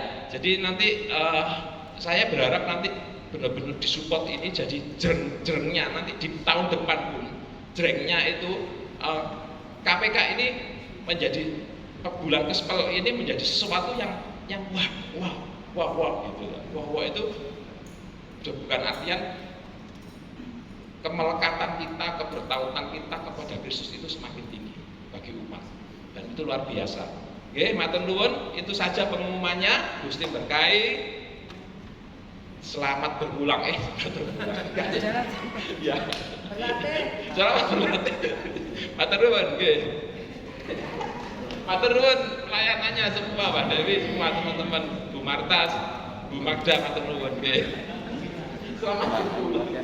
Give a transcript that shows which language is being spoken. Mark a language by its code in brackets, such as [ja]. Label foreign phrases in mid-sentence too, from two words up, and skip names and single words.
[id] Jadi nanti saya berharap nanti benar-benar disupport ini jadi jreng-jrengnya nanti di tahun depan pun jrengnya itu KPK ini menjadi bulan Kespel ini menjadi sesuatu yang wah gitu. Wah itu bukan artian kemelekatan kita, kebertautan kita kepada Kristus itu semakin tinggi bagi umat. Dan itu luar biasa. Oke, [jv] matur nuwun, [id] itu saja pengumumannya. Gusti berkahi. Selamat berulang ya. Selamat berlatih. [jv] Matur nuwun, nggih. Matur nuwun [id] pelayanannya semua Pak Dewi, semua teman-teman, Bu Marta, [jv] Bu Magda, matur nuwun nggih. [id] Selamat berulang.